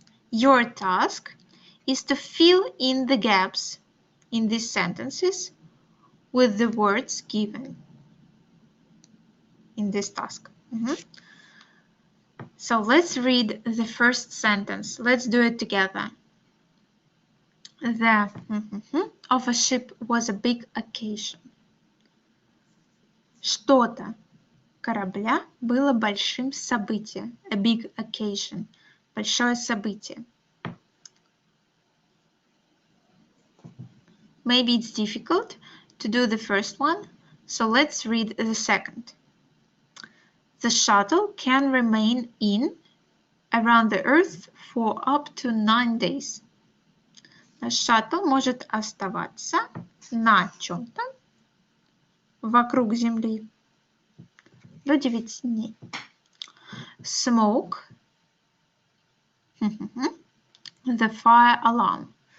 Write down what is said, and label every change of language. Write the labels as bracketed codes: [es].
[en] Your task is to fill in the gaps in these sentences with the words given in this task. So let's read the first sentence. Let's do it together. The of a ship was a big occasion. [ru] Что-то корабля было большим событием. [en] A big occasion. [ru] Большое событие. [en] Maybe it's difficult to do the first one, so let's read the second. The shuttle can remain in around the Earth for up to 9 days. [ru] Шаттл может оставаться на чем-то вокруг Земли до 9 дней. [en] Smoke, the fire alarm.